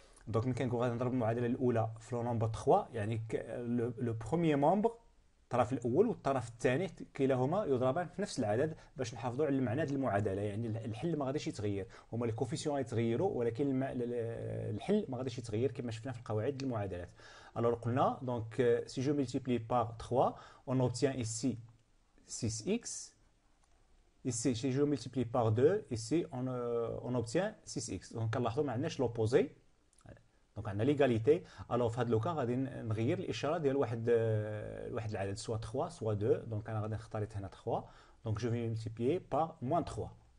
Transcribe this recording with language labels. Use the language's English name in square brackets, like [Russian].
[Arabic] دونك ملي كنقول غادي نضرب المعادله الاولى في لو نومبر 3، يعني لو بروميير مومبر الطرف الاول والطرف الثاني كلاهما يضربان في نفس العدد باش نحافظوا على المعنى ديال المعادله. يعني الحل ما غاديش يتغير، هما الكوفيسيون يتغيروا ولكن الحل ما غاديش يتغير كما شفنا في القواعد ديال المعادلات. [French] الوغ قلنا دونك سي جو ملتيبلي بار 3 on obtient ici 6x. ici si je multiplie par 2 ici on obtient 6x. [Arabic] دونك كنلاحظوا ما عندناش لوبوزي، دونك عندنا ليغاليتي. الوغ في هذا لوكا غادي نغير الاشاره ديال واحد العدد، سوا 3 سوا 2. دونك انا غادي نختار هنا 3. دونك جو في ملتيبليي بار موان 3.